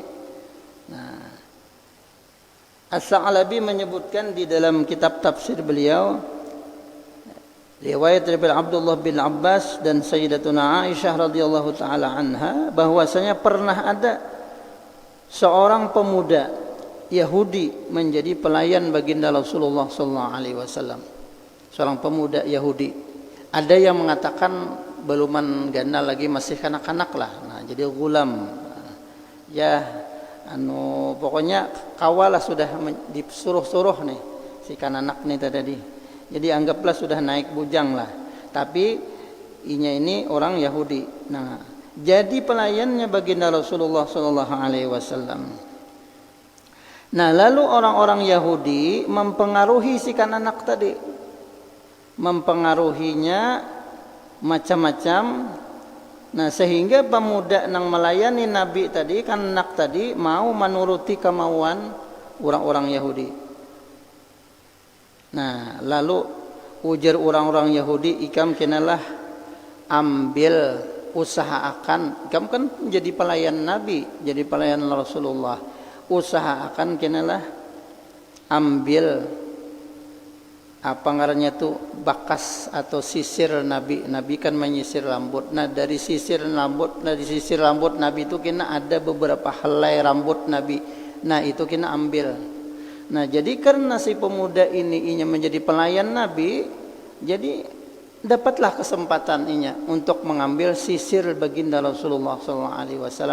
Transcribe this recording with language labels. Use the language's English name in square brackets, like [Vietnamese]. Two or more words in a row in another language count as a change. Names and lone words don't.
[Indonesian] Nah, As-Sa'labi menyebutkan di dalam kitab tafsir beliau, Riwayat dari Abdullah bin Abbas dan Sayyidatuna Aisyah [Arabic] رضي الله تعالى عنها [Indonesian] bahwasanya pernah ada seorang pemuda Yahudi menjadi pelayan baginda Rasulullah [Arabic] صلى الله عليه وسلم. [Indonesian] Seorang pemuda Yahudi. [Banjar] Ada yang mengatakan beluman ganda lagi, masih kanak-kanak lah. Nah, jadi gulam. Ya, pokoknya kawalah sudah disuruh-suruh nih si kananak nih tadi. Jadi anggaplah sudah naik bujang lah. [Indonesian] Tapi ini orang Yahudi. Nah, jadi pelayannya baginda Rasulullah [Arabic] صلى الله عليه وسلم. [Indonesian] Nah, lalu orang-orang Yahudi mempengaruhi si kananak tadi. Mempengaruhinya macam-macam. Nah, sehingga pemuda yang melayani Nabi tadi, kananak tadi mau menuruti kemauan orang-orang Yahudi. [Banjar] Nah, lalu ujar orang-orang Yahudi, ikam kenalah ambil, usahakan, ikam kan jadi pelayan Nabi, jadi pelayan Rasulullah, usahakan kenalah ambil apa ngarannya tuh bakas atau sisir Nabi. [Indonesian] Nabi kan menyisir rambut. [Banjar] Nah, dari sisir rambut Nabi itu kena ada beberapa helai rambut Nabi. Nah, itu kena ambil. [Indonesian] Nah, jadi karena si pemuda ini menjadi pelayan Nabi, jadi dapatlah kesempatan untuk mengambil sisir baginda Rasulullah SAW.